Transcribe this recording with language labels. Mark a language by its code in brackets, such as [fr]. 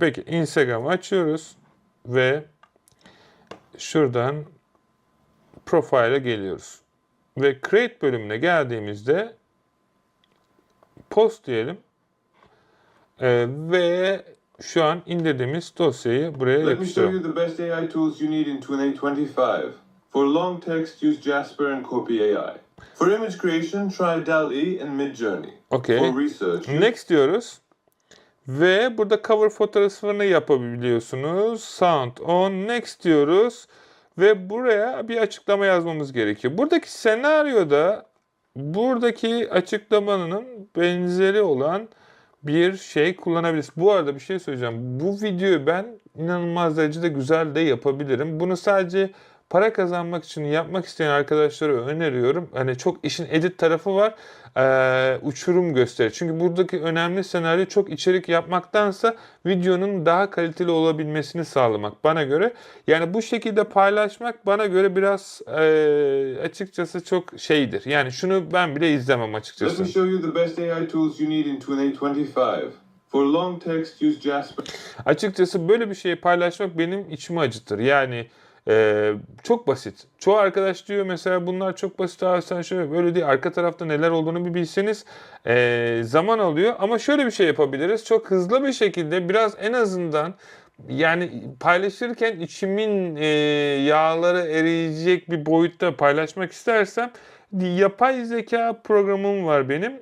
[tr] Peki Instagram'ı açıyoruz. Ve şuradan Profile'e geliyoruz. Ve Create bölümüne geldiğimizde Post diyelim. Ve şu an indirdiğimiz dosyayı buraya [en] Let me show you [tr] yapıştırıyorum. [en] the best AI tools you need in 2025. For long text, use Jasper and Copy AI. For image creation, try DALL-E and Midjourney. Okay. For research, [tr] Next diyoruz. Ve burada cover fotoğrafını yapabiliyorsunuz. Sound on. Next diyoruz. Ve buraya bir açıklama yazmamız gerekiyor. Buradaki senaryoda buradaki açıklamanın benzeri olan bir şey kullanabiliriz. Bu arada bir şey söyleyeceğim. Bu videoyu ben inanılmaz derecede güzel de yapabilirim. Bunu sadece para kazanmak için yapmak isteyen arkadaşlara öneriyorum. Hani çok işin edit tarafı var. Uçurum gösterir. Çünkü buradaki önemli senaryo çok içerik yapmaktansa videonun daha kaliteli olabilmesini sağlamak bana göre. Yani bu şekilde paylaşmak bana göre biraz açıkçası çok şeydir. Yani şunu ben bile izlemem [en] let [tr] açıkçası. [en] me show you the best AI tools you need in 2025. For long text, use Jasper. [tr] Açıkçası böyle bir şeyi paylaşmak benim içimi acıtır. Yani çok basit. Çoğu arkadaş diyor mesela bunlar çok basit abi sen şöyle böyle değil. Arka tarafta neler olduğunu bir bilseniz zaman alıyor. Ama şöyle bir şey yapabiliriz. Çok hızlı bir şekilde biraz en azından yani paylaşırken içimin yağları eriyecek bir boyutta paylaşmak istersem yapay zeka programım var benim.